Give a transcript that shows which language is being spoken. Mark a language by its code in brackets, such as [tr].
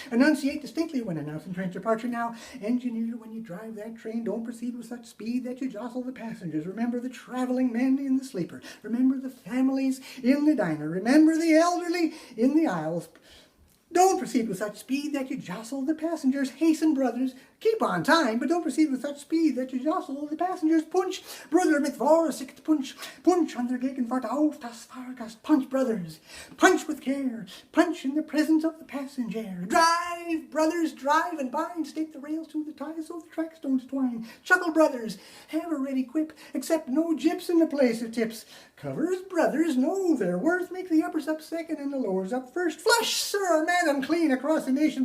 [en] Enunciate distinctly when announcing train's departure. Now, engineer, when you drive that train, don't proceed with such speed that you jostle the passengers. Remember the traveling men in the sleeper. Remember the families in the diner. Remember the elderly in the aisles. Don't proceed with such speed that you jostle the passengers. Hasten, brothers. Keep on time, but don't proceed with such speed that you jostle the passengers. [de] Punch, Bruder, mit Vorsicht, Punch. Punch an der Gegenwart auf das Fahrgast. [en] Punch, brothers. Punch with care. Punch in the presence of the passenger. Drive, brothers, drive and bind. Stick the rails to the ties so the tracks don't twine. Chuckle, brothers. Have a ready quip. Accept no jips in the place of tips. Covers, brothers, know their worth. Make the uppers up second and the lowers up first. Flush, sir, madam, clean across the nation.